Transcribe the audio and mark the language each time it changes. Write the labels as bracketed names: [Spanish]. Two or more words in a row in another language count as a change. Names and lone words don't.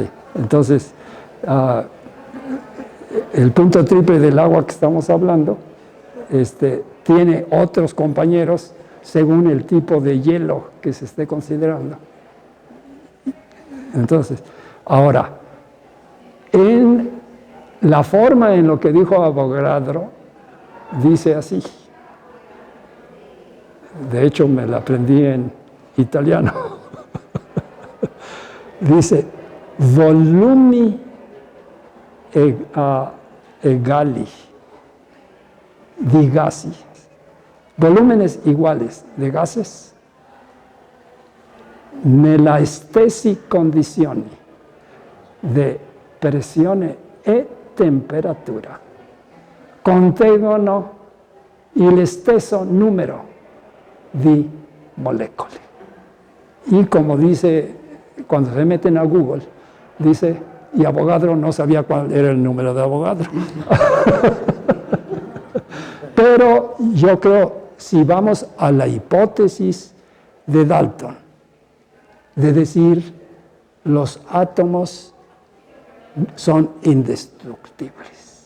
[Spanish] Entonces, el punto triple del agua que estamos hablando tiene otros compañeros según el tipo de hielo que se esté considerando. Entonces, ahora, en la forma en lo que dijo Avogadro, dice así. De hecho, me la aprendí en italiano. [Italian] Dice, volumi egali di gasi. [Spanish] Volúmenes iguales de gases [Italian] nella stessi condizioni di pressione e temperatura contengono il stesso numero di molécole. [Spanish] Y como dice, cuando se meten a Google, dice, y Avogadro no sabía cuál era el número de Avogadro. Pero yo creo, si vamos a la hipótesis de Dalton, de decir los átomos son indestructibles.